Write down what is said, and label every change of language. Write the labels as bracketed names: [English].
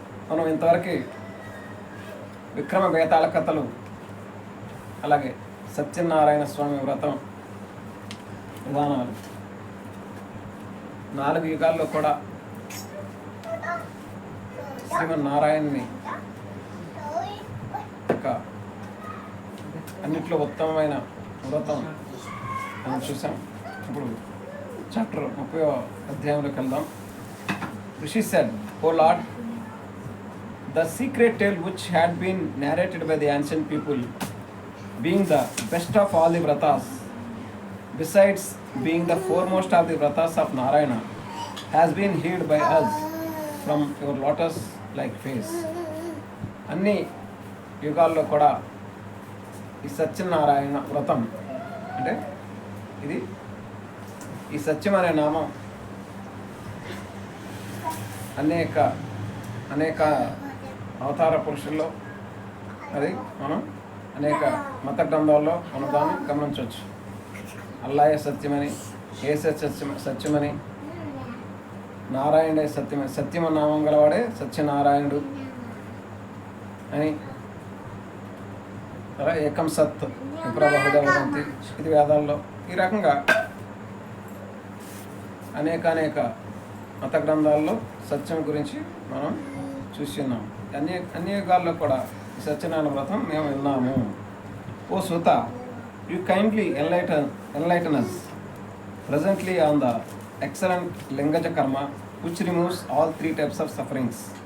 [Telugu] మనం ఇంతవరకు విక్రమ వేతాళ కథలు, అలాగే సత్యనారాయణ స్వామి వ్రతం విధానాలు, 4 యుగాల్లో కూడా శ్రీమన్నారాయణని ఒక అన్నిట్లో ఉత్తమమైన వ్రతం మనం చూసాం. ఇప్పుడు చాప్టర్ 30వ అధ్యాయంలోకి వెళ్దాం. [English] Rishi said, "O Lord, the secret tale which had been narrated by the ancient people, being the best of all the vratas, besides being the foremost of the vratas of Narayana, has been hid by us from your lotus-like face." [Telugu] అన్ని యుగాల్లో కూడా ఈ సత్యనారాయణ వ్రతం అంటే ఇది ఈ సత్యం అనే నామం అనేక అవతార పురుషుల్లో అది మనం అనేక మత గ్రంథాల్లో మనం దాన్ని గమనించవచ్చు. అల్లాయే సత్యమని, ఏసే సత్యమని, నారాయణే సత్యమని, సత్యమ నామం గలవాడే సత్యనారాయణుడు అని, [Sanskrit] ఏకం సత్ విప్రబహుద వదంతి, [Telugu] ఇది వేదాల్లో. ఈ రకంగా అనేక మత గ్రంథాల్లో సత్యం గురించి మనం చూసి ఉన్నాం. అన్ని యుగాల్లో కూడా ఈ సత్యనారాయణ వ్రతం మేము విన్నాము. [English] O Suta, you kindly enlighten us presently on the excellent lingaja karma which removes all 3 types of sufferings.